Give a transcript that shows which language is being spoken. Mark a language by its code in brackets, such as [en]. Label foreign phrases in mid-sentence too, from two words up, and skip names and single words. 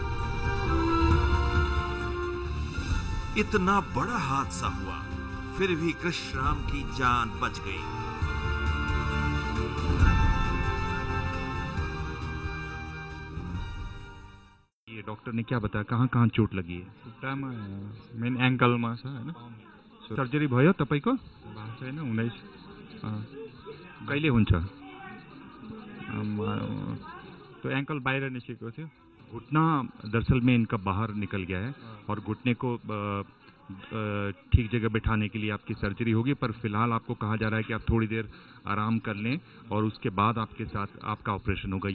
[hi] इतना बड़ा हादसा हुआ, फिर भी कृष्णराम की जान बच गई। ये डॉक्टर ने क्या बताया, कहाँ चोट लगी है? [ne] खुट्टामा मेन एंकलमा छ हैन। सर्जरी भयो तपाईको? छैन, 19 कहिले हुन्छ? तो एंकल बाहर निकलेको थियो। [hi] घुटना दरअसल में इनका बाहर निकल गया है और घुटने को ठीक जगह बैठाने के लिए आपकी सर्जरी होगी, पर फिलहाल आपको कहा जा रहा है कि आप थोड़ी देर आराम कर लें और उसके बाद आपके साथ आपका ऑपरेशन होगा।